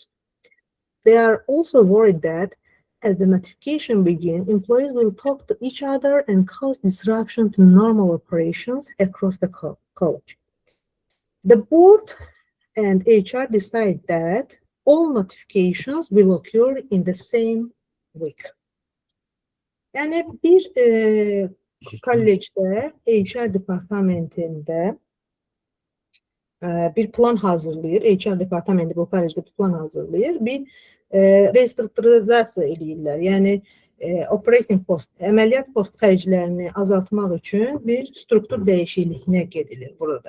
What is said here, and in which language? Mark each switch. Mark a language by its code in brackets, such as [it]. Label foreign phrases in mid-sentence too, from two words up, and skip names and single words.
[en] They are also worried that as the notification begins, employees will talk to each other and cause disruption to normal operations across the college. The board and HR decide that all notifications will occur in the same week. [az] Yani bir kollecdə, HR departamentində bir plan hazırlayır. HR departamenti bu kollecdə bir plan hazırlayır. Bir restrukturizasiya eləyirlər. Yəni [en] operating post, [az] əməliyyat post xərclərini azaltmaq üçün bir struktur dəyişikliyinə gedilir burada.